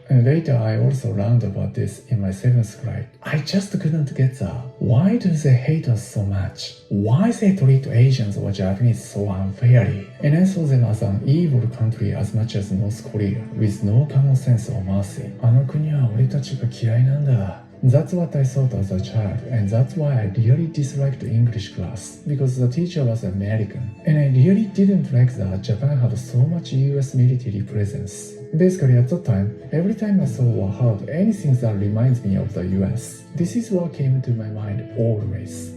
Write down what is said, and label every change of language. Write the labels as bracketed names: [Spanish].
[English] And later I also learned about this in my 7th grade. I just couldn't get that. Why do they hate us so much? Why they treat Asians or Japanese so unfairly? And I saw them as an evil country as much as North Korea, with no common sense or mercy. [Japanese] あの国は俺たちが嫌いなんだ. [English] That's what I thought as a child, and that's why I really disliked English class, because the teacher was American, and I really didn't like that Japan had so much US military presence. Basically at that time, every time I saw or heard anything that reminds me of the US, this is what came to my mind always.